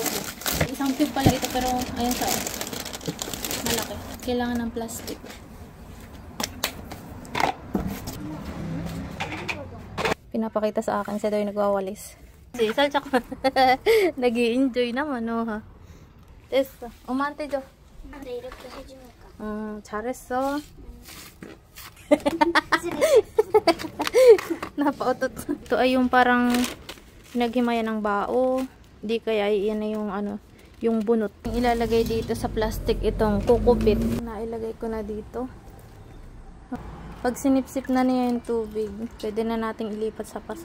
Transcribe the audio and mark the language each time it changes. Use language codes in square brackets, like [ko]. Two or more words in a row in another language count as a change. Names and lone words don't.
[tl] Isang tube pala ito pero ayun sa malaki. Kailangan ng plastic. Pinapakita sa akin siya daw yung nagwawalis. Si Sal tsaka nag-i-enjoy naman ha. [ko] 됐어. 엄마한테 줘. 근데 이렇게 해주니까. 잘했어. [tl] Napautot. Ito ay yung parang naghimayan ng bao. Di kaya yan na yung yung bunot. Ilalagay dito sa plastic itong kukupit. Nailagay ko na dito. Pag sinipsip na niya yung tubig, pwede na nating ilipat sa paso.